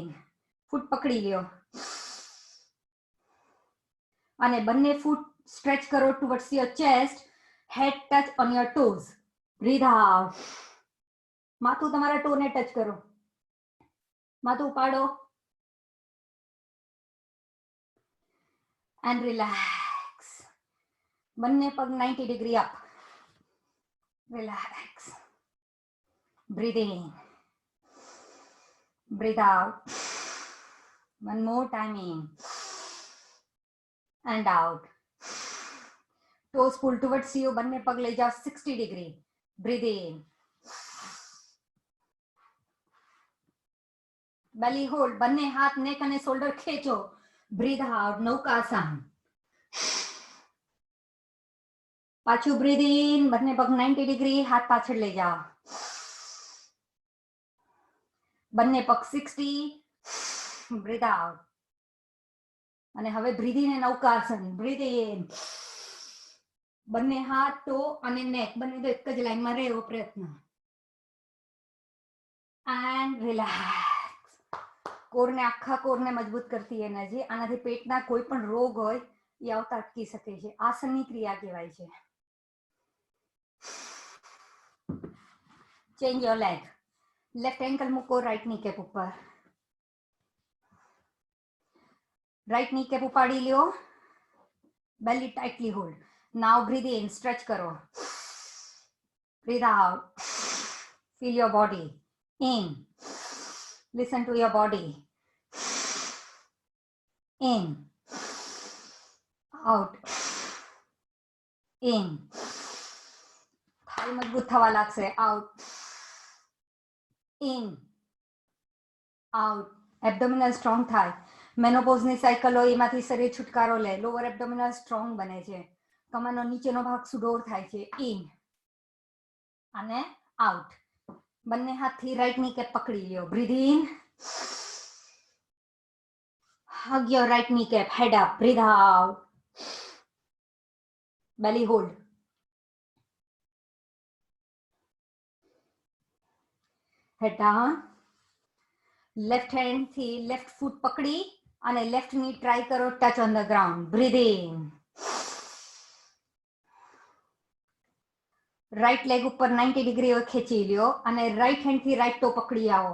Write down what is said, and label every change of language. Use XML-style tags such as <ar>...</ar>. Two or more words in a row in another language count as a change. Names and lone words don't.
<gu>ફૂટ પકડી લ્યો અને બંને ફૂટ સ્ટ્રેચ કરો</gu> <en>towards your chest. Head touch on your toes. Breathe out.</en> <gu>માથું તમારા ટોને ટચ કરો. માથું ઉપાડો</gu> <en>and relax.</en> <gu>બંને પગ 90 ડિગ્રી અપ.</gu> <en>Relax. Breathe in. Breathe out. One more time in and out. Toes pull towards you.</en> <gu>બંને પગ લઈ જાઓ 60 ડિગ્રી.</gu> <en>Breathe in. Belly hold.</en> <gu>બંને હાથ નેક અને શોલ્ડર ખેંચો.</gu> <en>Breathe out.</en> <gu>નૌકાસન. પાછું</gu> <en>breathe in.</en> <gu>બંને પગ 90 ડિગ્રી. હાથ પાછળ લઈ જાઓ. બંને પગ 60.</gu> <en>Breathe out.</en> <gu>અને હવે</gu> <en>breathe in</en> <gu>નૌકાસન.</gu> <en>Breathe in.</en> <gu>બંને હાથ, ટો અને નેક બંને તો એક જ લાઈનમાં રહે એવો પ્રયત્ન.</gu> <en>And relax.</en> <gu>કોરને, આખા કોરને મજબૂત કરતી એનર્જી. આનાથી પેટના કોઈ પણ રોગ હોય એ આવતા અટકી શકે છે. આસનની ક્રિયા કહેવાય છે.</gu> <en>change your leg. left ankle</en> <gu>મૂકો</gu> <en>right knee cap</en> <gu>ઉપર.</gu> <en>right knee cap</en> <gu>ઉપાડી લ્યો.</gu> <en>Belly tightly hold. Now breathe in.</en> <gu>સ્ટ્રેચ કરો.</gu> <en>Breathe out. Feel your body. In. Listen to your body. In. Out. In.</en> <gu>થાળી મજબૂત થવા લાગશે.</gu> <en>Out. In. Out. abdominal strong</en> <gu>થાય. મેનોપોઝની સાયકલ હોય એમાંથી શરીર છુટકારો લે.</gu> <en>lower abdominal strong</en> <gu>બને છે. કમરનો નીચેનો ભાગ સુડોળ થાય છે. ઇન અને આઉટ. બંને હાથથી</gu> <en>right knee cap</en> <gu>પકડી લ્યો.</gu> <en>breathe in. hug your right kneecap. Head up. Breathe out. Belly hold. Head down.</en> <gu>લેફ્ટ હેન્ડથી</gu> <en>left foot</en> <gu>પકડી અને</gu> <en>left knee</en> <gu>ટ્રાય કરો</gu> <en>touch on the ground. Breathe in. right leg</en> <gu>ઉપર 90 ડિગ્રી ખેંચી લ્યો અને રાઈટ હેન્ડથી</gu> <en>right toe</en> <gu>પકડી આવો.</gu>